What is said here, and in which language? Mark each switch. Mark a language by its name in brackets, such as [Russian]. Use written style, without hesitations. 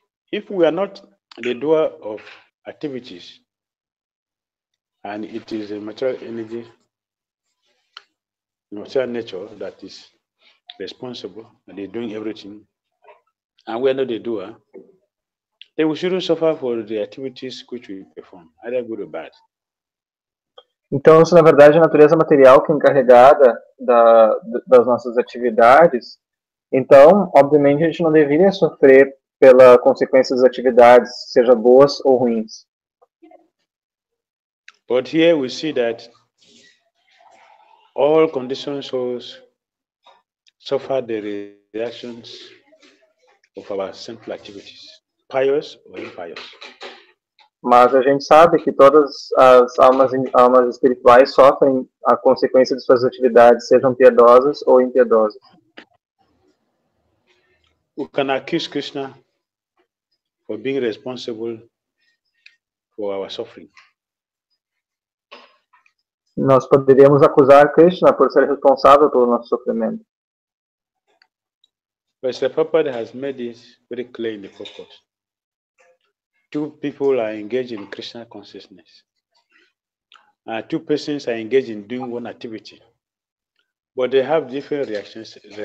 [English] If we are not the doer of activities, and it is a material energy, material nature that is responsible, and they're doing everything, and we are not the doer, then we shouldn't suffer for the activities which we perform, either good or bad. [Portuguese] Então, se na verdade a natureza material que é encarregada das nossas atividades, então, obviamente, a gente não deveria sofrer pela consequência das atividades, seja boas ou ruins. [English] But here we see that all conditioned souls suffer the reactions of our sinful activities, pious or impious. [Portuguese] Mas a gente sabe que todas as almas espirituais sofrem a consequência de suas atividades, sejam piedosas ou impiedosas. [English] We can accuse Krishna for being responsible for our suffering. [Portuguese] Nós poderíamos acusar Krishna por ser responsável pelo nosso sofrimento. [English] But Sri Prabhupada has made this very clear in the purport. Two people are engaged in Krishna consciousness. Two persons are engaged in doing one activity, but they have different reactions.